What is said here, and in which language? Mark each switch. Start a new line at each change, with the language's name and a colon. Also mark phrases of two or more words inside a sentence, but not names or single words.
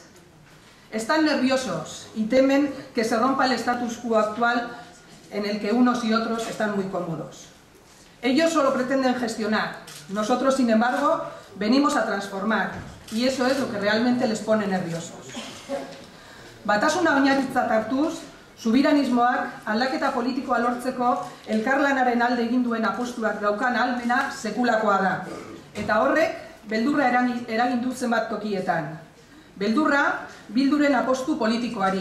Spanish: Están nerviosos y temen que se rompa el status quo actual en el que unos y otros están muy cómodos. Ellos solo pretenden gestionar, nosotros, sin embargo, venimos a transformar, y eso es lo que realmente les pone nerviosos.
Basque: Batasuna oinarritzat hartuz, subiranismoak aldaketa politikoa lortzeko elkarlanaren alde egin duen apostuak daukan ahalmena sekulakoa da. Eta horrek beldurra eragin du zenbat tokietan. Beldurra Bilduren apostu politikoari.